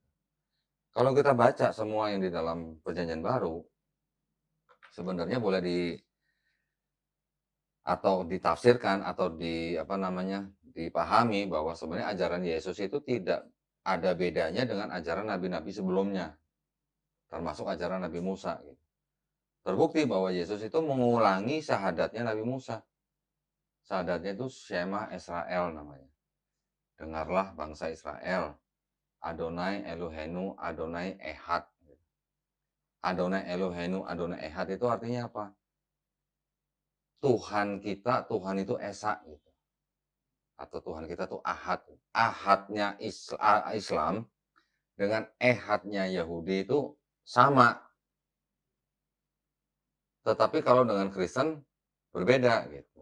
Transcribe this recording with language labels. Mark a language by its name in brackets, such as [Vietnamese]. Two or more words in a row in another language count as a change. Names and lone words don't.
[Indonesian] Kalau kita baca semua yang di dalam Perjanjian Baru, sebenarnya boleh ditafsirkan atau dipahami bahwa sebenarnya ajaran Yesus itu tidak ada bedanya dengan ajaran nabi-nabi sebelumnya, termasuk ajaran Nabi Musa gitu. Terbukti bahwa Yesus itu mengulangi syahadatnya Nabi Musa. Syahadatnya itu Shema Israel namanya. Dengarlah bangsa Israel. [Hebrew] אדוני אלוהינו, אדוני אחד. אדוני אלוהינו, אדוני אחד [Indonesian] itu artinya apa? Tuhan kita, Tuhan itu Esa gitu. Atau Tuhan kita tuh Ahad. Ahadnya Islam dengan Ehadnya Yahudi itu sama. Tetapi kalau dengan Kristen berbeda gitu.